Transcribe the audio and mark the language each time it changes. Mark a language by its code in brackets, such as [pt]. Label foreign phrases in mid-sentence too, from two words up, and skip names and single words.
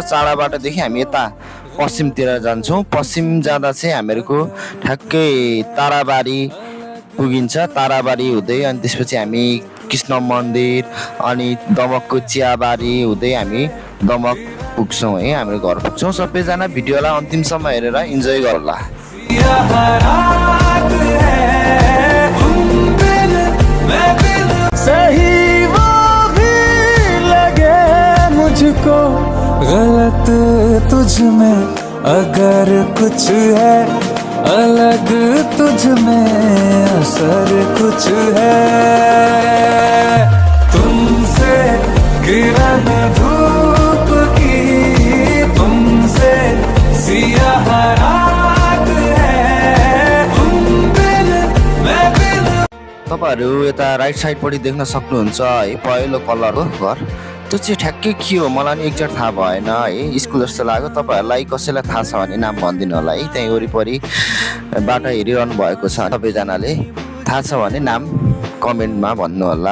[ne] चाडा बाटोदेखि हामी यता पश्चिमतिर जान्छौँ। पश्चिम जाँदा चाहिँ हामीहरूको ठ्याक्कै ताराबारी पुगिन्छ। ताराबारी हुँदै अनि त्यसपछि हामी कृष्ण मन्दिर अनि दमकको चियाबारी हुँदै हामी दमक पुग्छौँ है, हाम्रो घर पुग्छौँ। सबैजना भिडियोलाई अन्तिमसम्म हेरेर इन्जोय गर्ला। [hi] सही वो भी लगे मुझको गलत तुझ में अगर कुछ है अलग तुझ में असर कुछ है तुमसे किरण धूप की तुमसे सियाह रात है तुम बिन मैं बिन [ne] तपाईँहरू यता राइट साइडपट्टि देख्न सक्नुहुन्छ है पहेँलो कलरको घर। त्यो चाहिँ ठ्याक्कै के हो मलाई नि एक्ज्याक्ट थाहा भएन है, स्कुल जस्तो लाग्यो। तपाईँहरूलाई कसैलाई थाहा छ भने नाम भनिदिनु होला है। त्यहीँ वरिपरि बाटो हेरिरहनु भएको छ सबैजनाले, थाहा छ भने नाम कमेन्टमा भन्नु होला।